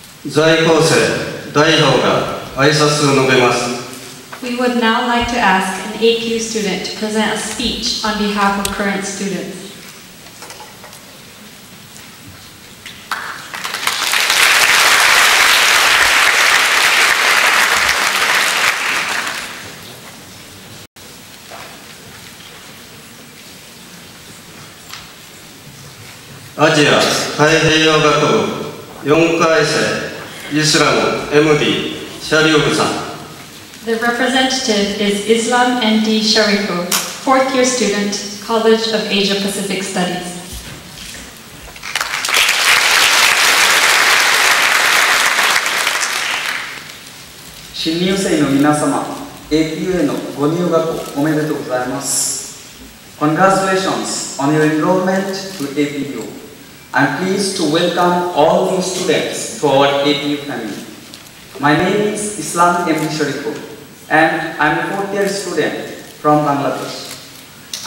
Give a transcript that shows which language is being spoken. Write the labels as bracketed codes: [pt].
[ja] 在校生代表が挨拶を述べます。 [en] We would now like to ask an APU student to present a speech on behalf of current students. [ja] アジア太平洋学部4回生イスラム Md.Shariful さん。 [en] The representative is Islam Md.Shariful, fourth year student, College of Asia Pacific Studies. [ja] 新入生の皆様、APU へのご入学おめでとうございます。 [en] Congratulations on your enrollment to APU. I'm pleased to welcome all new students to our APU family. My name is Islam Md.Shariful and I'm a fourth year student from Bangladesh.